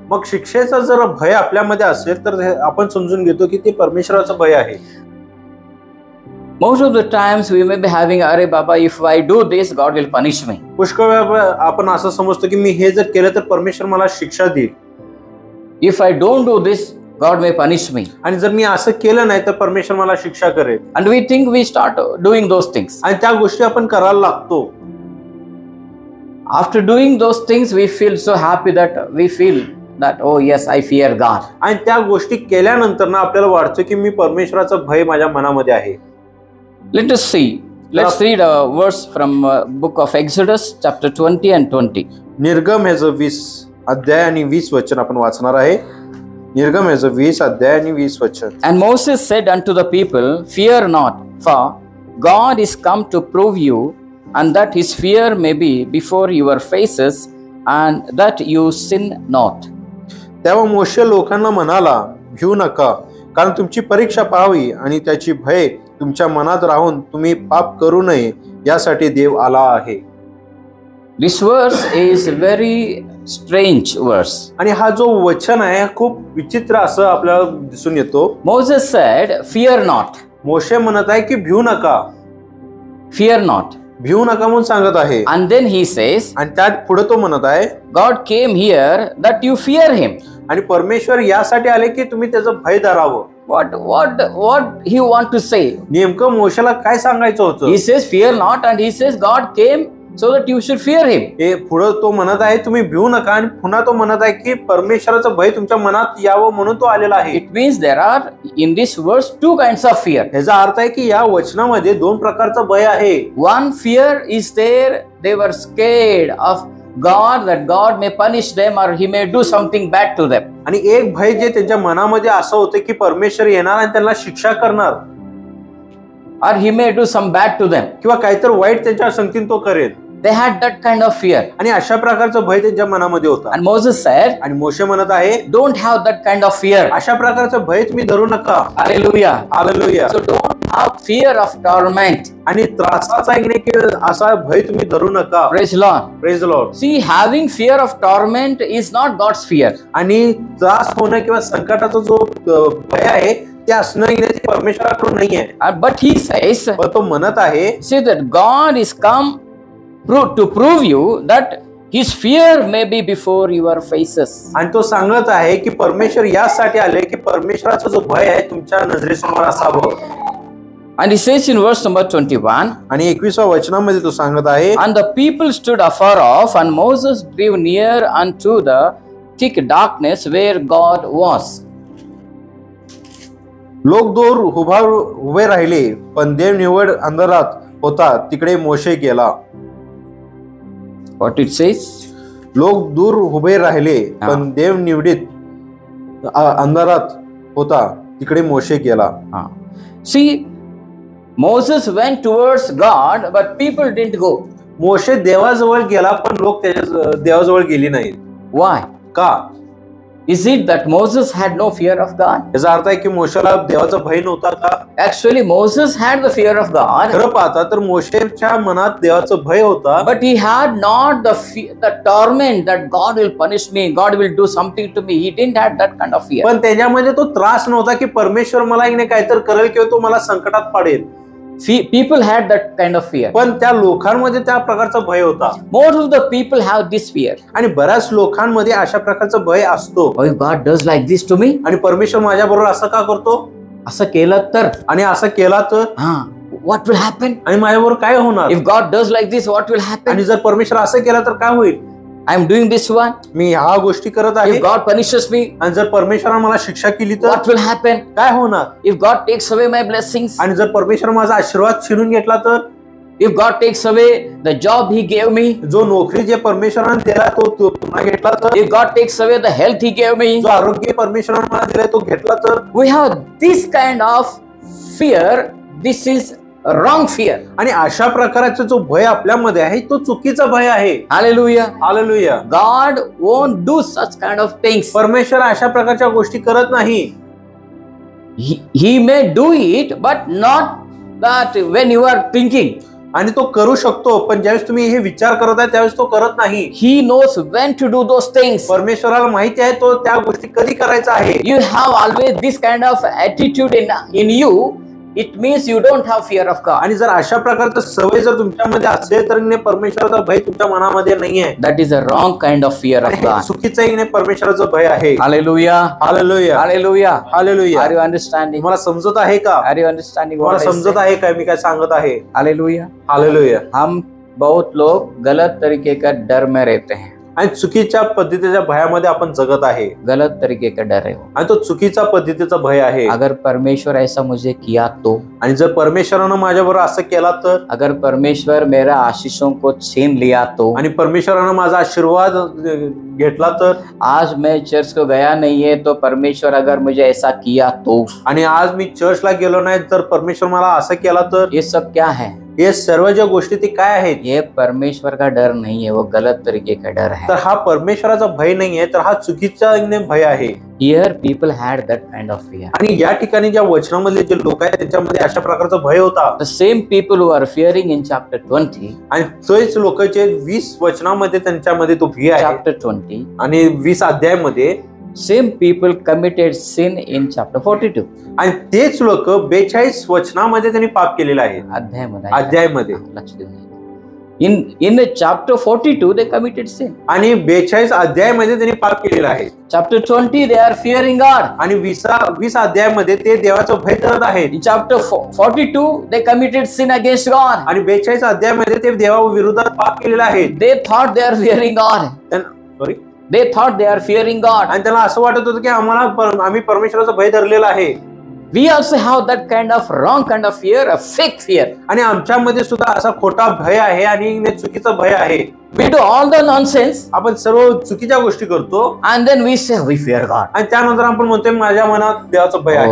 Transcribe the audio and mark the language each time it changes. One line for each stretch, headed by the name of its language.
Marathi: मग शिक्षेचा जर भय आपल्यामध्ये असेल तर आपण समजून घेतो की ते परमेश्वराचं भय आहे.
English: Most of the times we may be having
Marathi: अरे बाबा
English: if I do this God will punish me.
Marathi: पुष्कळ वेळा आपण असं समजतो की मी हे जर केलं तर परमेश्वर मला शिक्षा देईल.
English: If I don't do this God may punish me.
Marathi: आणि जर मी असं केलं नाही तर परमेश्वर मला शिक्षा करेल.
English: And we think we start doing those things.
Marathi: आणि त्या गोष्टी आपण करायला लागतो.
English: After doing those things we feel so happy that we feel that oh yes I fear God.
Marathi: आणि त्या गोष्टी केल्यानंतर ना आपल्याला वाटतं की मी परमेश्वराचं भय माझ्या मनामध्ये आहे.
English: Let us see. Let's read a verse from book of Exodus chapter 20 and 20.
Marathi: निर्गम हे 20 अध्याय आणि 20 वचन आपण वाचणार आहे. निर्गम हे 20 अध्याय आणि 20 वचन.
English: And Moses said unto the people, Fear not, for God is come to prove you, and that his fear may be before your faces, and that you sin not.
Marathi: तेव्हा मोशे लोकांना म्हणाला, भिऊ नका, कारण तुमची परीक्षा पाहावी आणि त्याची भय तुमच्या मनात राहून तुम्ही पाप करू नये यासाठी देव आला आहे.
English: This verse is very strange verse.
Marathi: आणि हा जो वचन आहे खूप विचित्र असं आपल्याला दिसून येतो.
English: Moses said, Fear not.
Marathi: मोशे म्हणत आहे की भिऊ नका.
English: Fear not.
Marathi: भिऊ नका म्हणून सांगत आहे.
English: And then he says,
Marathi: आणि त्यात पुढे तो म्हणत आहे,
English: God came here that you fear him.
Marathi: आणि परमेश्वर यासाठी आले की तुम्ही त्याचं भय धरावं.
English: What he want to say?
Marathi: नेमकं मोशेला काय सांगायचं होतं?
English: He says fear not and he says God came so that you should fear him.
Marathi: हे पुढे तो म्हणत आहे तुम्ही भिऊ नका आणि पुन्हा तो म्हणत आहे की परमेश्वराचं भय तुमच्या मनात यावं म्हणून तो आलेला आहे.
English: It means there are in this verse two kinds of fear.
Marathi: याचा अर्थ आहे की या वचनामध्ये दोन प्रकारचं भय आहे.
English: One fear is there, they were scared of God that God may punish them or he may do something bad to them.
Marathi: आणि एक भय जे त्यांच्या मनामध्ये असं होतं की परमेश्वर येणार आणि त्यांना शिक्षा करणार,
English: or he may do some bad to them.
Marathi: किंवा काहीतरी वाईट त्यांच्या संगतीने तो करेल.
English: They had that kind of fear.
Marathi: आणि अशा प्रकारचं भय त्यांच्या मनामध्ये होता.
English: And Moses said,
Marathi: आणि मोशे म्हणत आहे,
English: don't have that kind of fear.
Marathi: अशा प्रकारचं भय तुम्ही धरू नका.
English: Hallelujah.
Marathi: Hallelujah.
English: So don't have fear of torment.
Marathi: आणि त्रासाचा असा भय तुम्ही धरू नका.
English: Praise Lord. Praise the Lord. See, having fear of torment is not God's fear.
Marathi: आणि त्रास होणं किंवा संकटाचा जो भय आहे ते असणं परमेश्वराकडून नाही आहे.
English: But he says,
Marathi: तो म्हणत आहे,
English: say that God is come to prove you that his fear may be before your faces.
Marathi: आणि तो सांगत आहे की परमेश्वर यासाठी आले की परमेश्वराचा जो भय आहे तुमच्या नजरेसमोर असावं.
English: And he says in verse number 21,
Marathi: आणि 21व्या वचनामध्ये तो सांगत आहे,
English: and the people stood afar off and Moses drew near unto the thick darkness where God was.
Marathi: लोक दूर उभे राहिले पण देव निवड अंधारात होता तिकडे मोशे गेला.
English: What it says?
Marathi: लोक दूर उभे राहिले पण देव निवडीत अंधारात होता तिकडे मोशे गेला.
English: See, Moses went towards God but people didn't go.
Marathi: मोशे देवाजवळ गेला पण लोक त्याच्या देवाजवळ गेली नाहीत.
English: Why?
Marathi: का?
English: Is it that Moses had no fear of God?
Marathi: याचा अर्थ आहे की मोशेला देवाचा भय नव्हता का?
English: Actually, Moses had the fear of God,
Marathi: खरं पाहता तर मोशेच्या मनात देवाचं भय होता,
English: but he had not the torment that God will punish me, God will do something to me. He didn't have that kind of fear.
Marathi: पण त्याच्यामध्ये तो त्रास नव्हता की परमेश्वर मला इने काहीतरी करेल किंवा तो मला संकटात पाडेल.
English: People had that kind of fear.
Marathi: पण त्या लोकांमध्ये त्या प्रकारचा भय होता.
English: Most of the people have this fear.
Marathi: आणि बऱ्याच लोकांमध्ये अशा प्रकारचा भय असतो.
English: Oh, if God does like this to me,
Marathi: आणि परमेश्वर माझ्या बरोबर असं का करतो? असं केलं तर, आणि असं केला तर
English: what will happen?
Marathi: आणि माझ्याबरोबर काय होणार?
English: If God does like this, what will happen?
Marathi: आणि जर परमेश्वर असं केलं तर काय होईल?
English: I am doing this one.
Marathi: मी ह्या गोष्टी करत आहे.
English: If God punishes me,
Marathi: आणि जर परमेश्वराने मला शिक्षा केली तर
English: what will happen?
Marathi: काय होणार?
English: If God takes away my blessings,
Marathi: आणि जर परमेश्वर माझा आशीर्वाद छीनून घेतला तर,
English: if God takes away the job He gave me,
Marathi: जो नोकरी जे परमेश्वराने दिला तो पुन्हा घेतला तर,
English: if God takes away the health He gave me,
Marathi: जो आरोग्य परमेश्वराने मला दिलाय तो घेतला तर,
English: we have this kind of fear. This is wrong fear.
Marathi: आणि अशा प्रकारचा जो भय आपल्यामध्ये आहे तो चुकीचा भय आहे.
English: Hallelujah.
Marathi: Hallelujah.
English: God won't do such kind of things.
Marathi: परमेश्वर अशा प्रकारच्या गोष्टी करत नाही.
English: He may do it, but not that when you are thinking.
Marathi: आणि तो करू शकतो, पण ज्यावेळेस तुम्ही हे विचार करत आहे त्यावेळेस तो करत नाही.
English: He knows when to do those things.
Marathi: परमेश्वराला माहिती आहे तो त्या गोष्टी कधी करायचा आहे.
English: You have always this kind of attitude in you. It means you don't have fear of God.
Marathi: आणि जर अशा प्रकारचं सवय जर तुमच्यामध्ये असेल तर परमेश्वराचा भय तुमच्या मनामध्ये नाहीये.
English: That is a wrong kind of fear of God.
Marathi: चुकीचं परमेश्वराचं भय आहे.
English: Hallelujah.
Marathi: Hallelujah.
English: Hallelujah.
Marathi: Hallelujah.
English: Are you understanding?
Marathi: मला समजत आहे का?
English: Are you understanding
Marathi: मला
English: what I
Marathi: समजत
English: say?
Marathi: आहे काय मी काय सांगत आहे?
English: Hallelujah.
Marathi: हालेलुया.
Hindi: हम बहुत लोग गलत तरीके का डर में रहते हैं.
Marathi: आणि चुकीच्या पद्धतीच्या भयामध्ये आपण जगत आहे.
Hindi: गलत तरीके का डर है वो.
Marathi: आणि तो चुकीचा पद्धतीचा भय आहे.
Hindi: अगर परमेश्वर ऐसा मुझे किया तो,
Marathi: आणि जर परमेश्वरानं माझ्याबरोबर असं केला तर,
Hindi: अगर परमेश्वर मेरा आशीषों को छीन लिया तो,
Marathi: आणि परमेश्वरानं माझा आशीर्वाद घेतला तर,
Hindi: आज मैं चर्च को गया नहीं है तो परमेश्वर अगर मुझे ऐसा किया तो,
Marathi: आणि आज मी चर्चला गेलो नाही तर परमेश्वर मला असं केला तर,
Hindi: ये सब क्या है?
Marathi: हे सर्व ज्या गोष्टी ते काय आहेत?
Hindi: ये परमेश्वर का डर नहीं है, वो गलत तरीके का डर है.
Marathi: तर हा परमेश्वराचा भय नाहीये, तर हा चुकीचा भय आहे.
English: Here people had that kind of fear.
Marathi: आणि या ठिकाणी ज्या वचनामधले जे लोक आहेत त्यांच्यामध्ये अशा प्रकारचा भय होता.
English: The same people who are fearing in chapter 20,
Marathi: आणि तेच लोक जे 20 वचनामध्ये त्यांच्यामध्ये तो भय आहे.
English: chapter 20,
Marathi: आणि 20 अध्यायामध्ये
English: same people committed sin in chapter 42.
Marathi: आणि तेच लोक 42 वचनामध्ये त्यांनी पाप केलेलं आहे. अध्यायामध्ये लक्ष देऊन.
English: In chapter 42 they committed sin.
Marathi: आणि 42 अध्यायामध्ये त्यांनी पाप केलेलं आहे.
English: Chapter 20 they are fearing God.
Marathi: आणि 20 अध्यायामध्ये ते देवाचं भय करत आहेत.
English: In chapter 42 they committed sin against God.
Marathi: आणि 42 अध्यायामध्ये ते देवाविरोधात पाप केलेलं आहे.
English: They thought they are fearing God. Sorry, They thought they are fearing God.
Marathi: आणि त्यांना असं वाटत होतं की आम्ही परमेश्वराचा भय धरलेला आहे.
English: We also have that kind of wrong kind of fear, a fake fear.
Marathi: आणि आमच्यामध्ये सुद्धा असा खोटा भय आहे आणि चुकीचा भय आहे.
English: We do all the nonsense.
Marathi: आपण सर्व चुकीच्या गोष्टी करतो.
English: And then we say we fear God.
Marathi: आणि त्यानंतर आपण म्हणतोय माझ्या मनात देवाचं भय आहे.